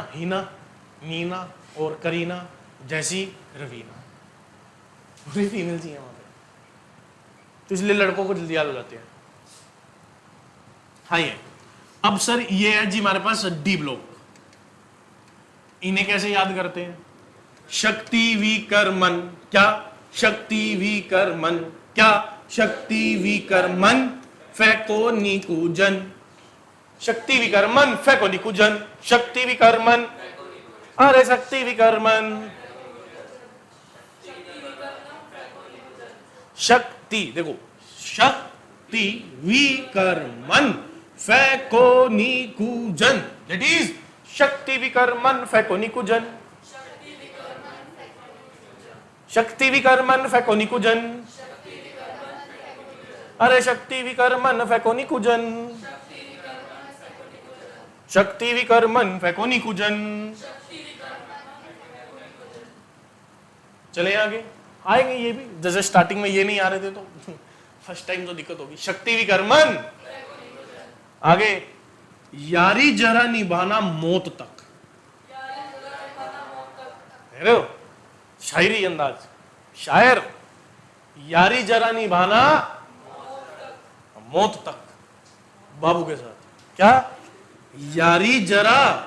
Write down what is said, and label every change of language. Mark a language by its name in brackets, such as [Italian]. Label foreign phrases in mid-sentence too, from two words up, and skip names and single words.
[Hindi] हीना नीना और करीना जैसी रवीना, पूरी फीमेल चाहिए वहां पे, तो इसलिए लड़कों को जल्दी याद हो जाते हैं। हाँ ये अब सर ये है जी हमारे पास डी ब्लॉक, इन्हें कैसे याद करते हैं? शक्ति विकर्मन, क्या शक्ति विकर्मन, क्या शक्ति विकर्मन फेको निकुजन, शक्ति विकर्मन फेको निकुजन, शक्ति विकर्मन, अरे शक्ति विकर्मन, शक्ति देखो, शक्ति विकर्मन फेको निकुजन, [English] that is [Hindi] शक्ति विकर्मन फेको निकुजन, शक्ति विकर्मन फेको निकुजन, अरे शक्ति विकर्मन फेको निकुजन, शक्ति विकर्मन फेको निकुजन। चले आगे आएंगे ये भी, जैसे स्टार्टिंग में ये नहीं आ रहे थे तो फर्स्ट टाइम तो दिक्कत होगी। शक्ति विकर्मन, आगे यारी जरा निभाना मौत तक, हेलो शायरी अंदाज, शायर, यारी जरा निभाना मौत तक, बाबू के साथ क्या, यारी जरा